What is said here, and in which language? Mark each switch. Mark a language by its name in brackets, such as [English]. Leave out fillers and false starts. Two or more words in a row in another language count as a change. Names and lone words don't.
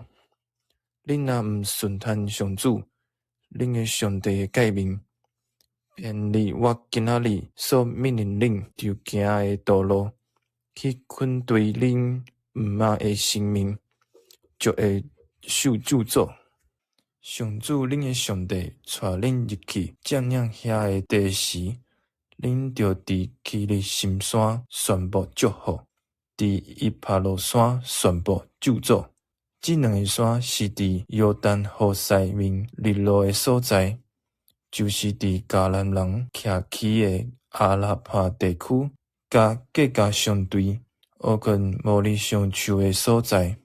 [Min Nan Chinese] 恁若毋顺趁上主恁的上帝的诫命，偏离我今仔日所命令恁就行的道路，去捆对恁毋捌的生命，就会受咒诅。上主恁的上帝带恁入去占领遐的地时，恁就伫基利心山宣布祝福，伫伊帕罗山宣布咒诅。这两个山是伫约旦河西面日落的所在，就是伫迦南人徛起的阿拉帕地区，甲各家相对、乌根摩利相树的所在。